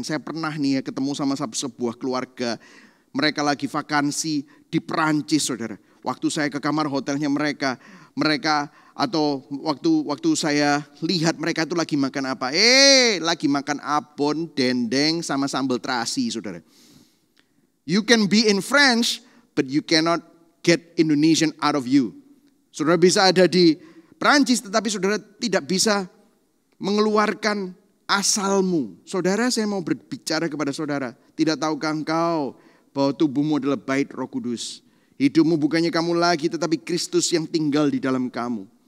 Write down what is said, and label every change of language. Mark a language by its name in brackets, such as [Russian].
[Indonesian] Saya pernah nih ya ketemu sama sebuah keluarga, mereka lagi vakansi di Prancis, saudara. Waktu saya ke kamar hotelnya mereka atau waktu saya lihat mereka itu lagi makan apa? Lagi makan abon, dendeng, sama sambal terasi, saudara. [English] You can be in French, but you cannot get Indonesian out of you. [Indonesian] Saudara bisa ada di Prancis, tetapi saudara tidak bisa mengeluarkan asalmu. Saudara, saya mau berbicara kepada saudara. Tidak tahukah engkau bahwa tubuhmu adalah bait Roh Kudus? Hidupmu bukannya kamu lagi, tetapi Kristus yang tinggal di dalam kamu.